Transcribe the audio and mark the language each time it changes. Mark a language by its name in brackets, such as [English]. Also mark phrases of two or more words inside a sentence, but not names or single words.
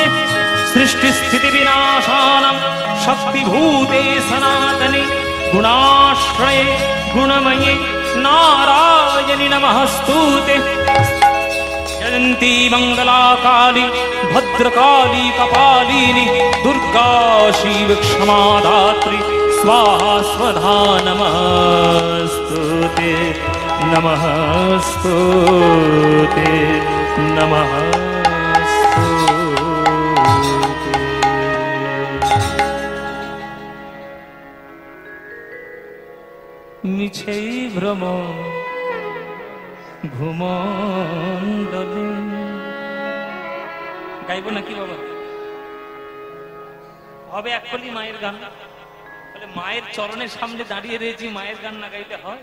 [Sanskrit] সৃষ্টি স্থিতি বিনাশানাং শক্তিভূতে সনাতনে গুণাশ্রয়ে গুণময়ে নারায়ণী নমস্তুতে। জয়ন্তী মঙ্গলা কালী ভদ্রকালী কপালিনী দুর্गा शिव क्षमा धात्री स्वाहा स्वधा नमस्तुते नमस्तुते नमस्तुते। [Bangla] মিছেই ভ্রম ভূমণ্ডলে। গাইব নাকি বাবা? হবে একলি মায়ের গান, মায়ের চরণের সামনে দাঁড়িয়ে রয়েছি, মায়ের গান না গাইতে হয়?